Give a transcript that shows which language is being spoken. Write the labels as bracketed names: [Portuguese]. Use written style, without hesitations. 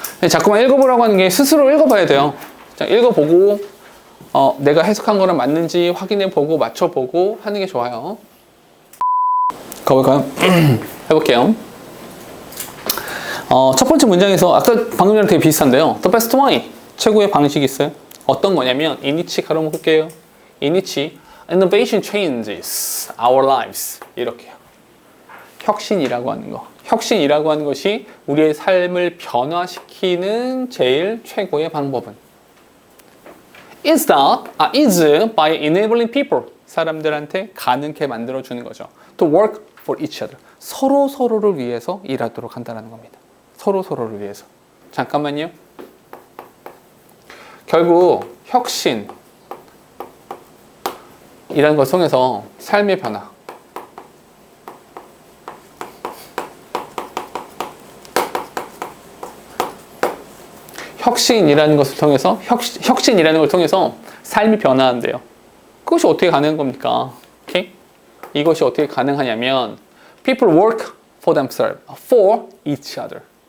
[Korean] 자꾸만 읽어보라고 하는 게 스스로 읽어봐야 돼요. 자, 읽어보고 내가 해석한 거랑 맞는지 확인해보고 맞춰보고 하는 게 좋아요. 가볼까요? 해볼게요. 첫 번째 문장에서 아까 방금 전에 되게 비슷한데요. [English] The best way, [Korean] 최고의 방식이 있어요. 어떤 거냐면 이니치 가로 묶을게요. [English] 이니치 Innovation changes our lives. [Korean] 이렇게요. 혁신이라고 하는 거. 혁신이라고 하는 것이 우리의 삶을 변화시키는 제일 최고의 방법은 [English] is by enabling people. [Korean] 사람들한테 가능케 만들어주는 거죠. [English] To work for each other. [Korean] 서로를 위해서 일하도록 한다는 겁니다. 서로를 위해서. 잠깐만요. 결국 혁신이라는 걸 통해서 삶의 변화, 혁신이라는 것을 통해서 혁신이라는 걸 통해서 삶이 변화한대요. 그것이 어떻게 가능한 겁니까? 오케이? 이것이 어떻게 가능하냐면 [English] people work for themselves, for each other.